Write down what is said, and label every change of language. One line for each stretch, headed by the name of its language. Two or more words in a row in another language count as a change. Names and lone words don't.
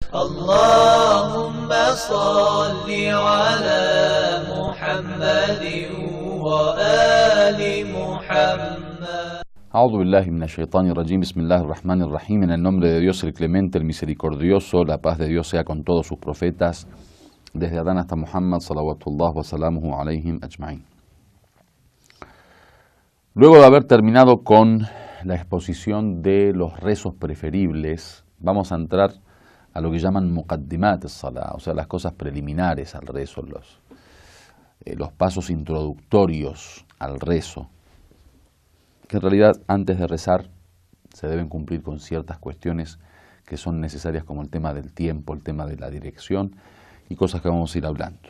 Arabic: اللهم صل على محمد وآل محمد. أعوذ بالله من الشيطان الرجيم. بسم الله الرحمن الرحيم.
Spanish: En el nombre de Dios el Clemente, el Misericordioso, la paz de Dios sea con todos sus profetas, desde Adán hasta Muhammad,
Arabic: صلوات الله وسلامه عليهم أجمعين.
Spanish: Luego de haber terminado con la exposición de los rezos preferibles, vamos a entrar a lo que llaman
Arabic: مقدمات الصلاة,
Spanish: o sea, las cosas preliminares al rezo, los pasos introductorios al rezo, que en realidad antes de rezar se deben cumplir con ciertas cuestiones que son necesarias, como el tema del tiempo, el tema de la dirección y cosas que vamos a ir hablando.